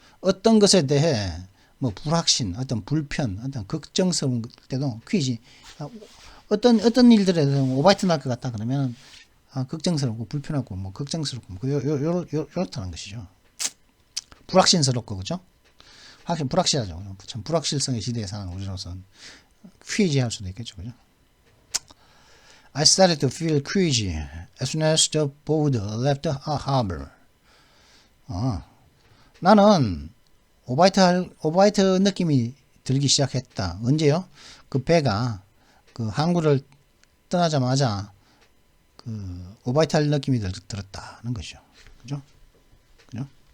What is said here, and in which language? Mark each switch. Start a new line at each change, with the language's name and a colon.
Korean: 어떤 것에 대해 뭐 불확신, 어떤 불편, 어떤 걱정스러운 때도 퀴즈, 어떤 일들에 대해서 오바이트 날 것 같다 그러면 걱정스럽고 불편하고 뭐 걱정스럽고 요렇다는 것이죠. 불확신스럽고, 그죠? 확신 불확실하죠. 참 불확실성의 시대에 사는 우리로서는 퀴즈 할 수도 있겠죠, 그죠?
English: I started to feel queasy as soon as the boat left the harbor.
Korean: 나는 오바이트 느낌이 들기 시작했다. 언제요? 그 배가 그 항구를 떠나자마자 그 오바이트 할 느낌이 들었다는 것이죠. 그죠? 그죠?